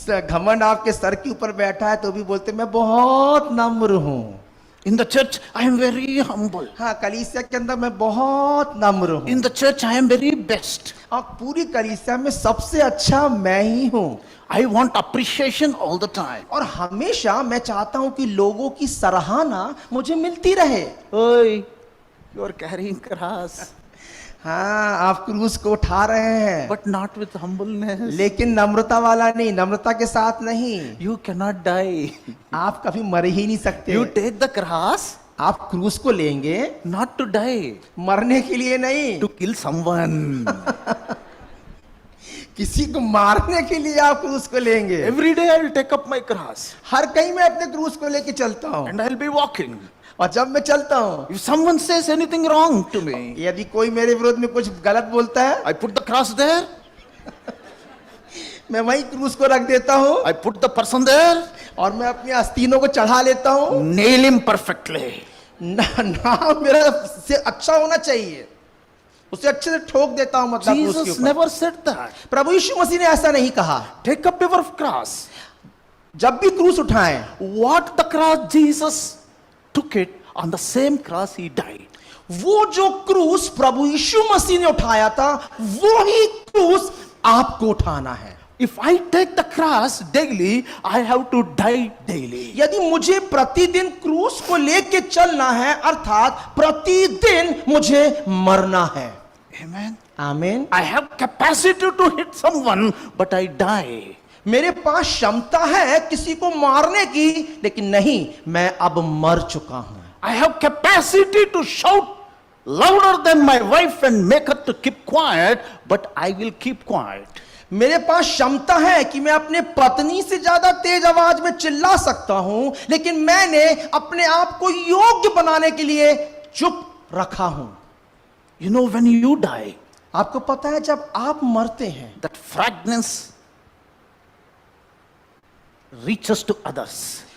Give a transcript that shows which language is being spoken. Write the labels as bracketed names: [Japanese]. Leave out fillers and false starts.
[Hindi] घमंड आपके सर के ऊपर बैठा है तो भी बोलते मैं बहुत नम्र हूँ। [English] In the church, I am very humble. [Hindi] हाँ, कलीसिया के अंदर मैं बहुत नम्र हूँ। [English] In the church, I am very best. [Hindi] और पूरी कलीसिया में सबसे अच्छा मैं ही हूँ। [English] I want appreciation all the time. [Hindi] और हमेशा मैं चाहता हूँ कि लोगों की सराहना मुझे मिलती रहे। [English] Oi, you are carrying cross, [Hindi] हाँ, आप क्रूस को उठा रहे हैं, [English] but not with humbleness. [Hindi] लेकिन नम्रता वाला नहीं, नम्रता के साथ नहीं। [English] You cannot die. [Hindi] आप कभी मर ही नहीं सकते। [English] You take the cross [Hindi] आप क्रूस को लेंगे [English] not to die, [Hindi] मरने के लिए नहीं, [English] to kill someone. [Hindi] किसी को मारने के लिए आप क्रूस को लेंगे। [English] Every day I will take up my cross [Hindi] हर कहीं मैं अपने क्रूस को लेके चलता हूँ। [English] and I will be walking. [Hindi] और जब मैं चलता हूँ, [English] If someone says anything wrong to me, [Hindi] यदि कोई मेरे विरोध में कुछ गलत बोलता है, [English] I put the cross there, [Hindi] मैं वही क्रूस को रख देता हूँ [English] I put the person there, [Hindi] और मैं अपनी आस्तीनों को चढ़ा लेता हूँ। [English] nail him perfectly. [Hindi] नाम मेरा से अच्छा होना चाहिए, उसे अच्छे से ठोक देता हूँ, मतलब क्रूस के [English] Jesus [Hindi] ऊपर। [English] never said that. [Hindi] प्रभु यीशु मसीह ने ऐसा नहीं कहा। [English] Take up your cross. [Hindi] जब भी क्रूस उठाएं, [English] What the cross? Jesus took it on the same cross he died. [Hindi] वो जो क्रूस प्रभु यीशु मसीह ने उठाया था वो ही क्रूस आपको उठाना है। [English] If I take the cross daily, I have to die daily. [Hindi] यदि मुझे प्रतिदिन क्रूस को लेके चलना है, अर्थात प्रतिदिन मुझे मरना है। [English] Amen. [Hindi] आमीन। [English] I have capacity to hit someone, but I die. [Hindi] मेरे पास क्षमता है किसी को मारने की, लेकिन नहीं, मैं अब मर चुका हूं। [English] I have capacity to shout louder than my wife and make her to keep quiet, but I will keep quiet. [Hindi] मेरे पास क्षमता है कि मैं अपने पत्नी से ज्यादा तेज आवाज में चिल्ला सकता हूं, लेकिन मैंने अपने आप को योग्य बनाने के लिए चुप रखा हूं। [English] You know, when you die, [Hindi] आपको पता है जब आप मरते हैं, [English] that fragrance reaches to others.